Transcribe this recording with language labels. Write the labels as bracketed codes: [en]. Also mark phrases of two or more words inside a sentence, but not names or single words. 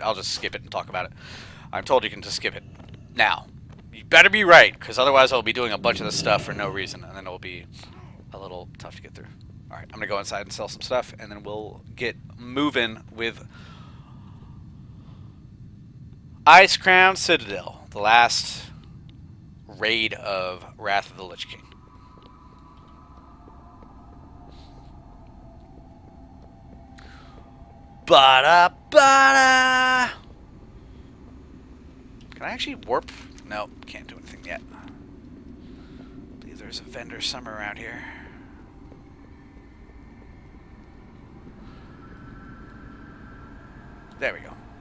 [en] I'll just skip it and talk about it. I'm told you can just skip it. Now, you better be right, because otherwise I'll be doing a bunch of this stuff for no reason, and then it'll be a little tough to get through. Alright, I'm going to go inside and sell some stuff, and then we'll get moving with Ice Crown Citadel, the last raid of Wrath of the Lich King. Ba-da-ba-da! Can I actually warp? No, can't do anything yet. I believe there's a vendor somewhere around here. There we go.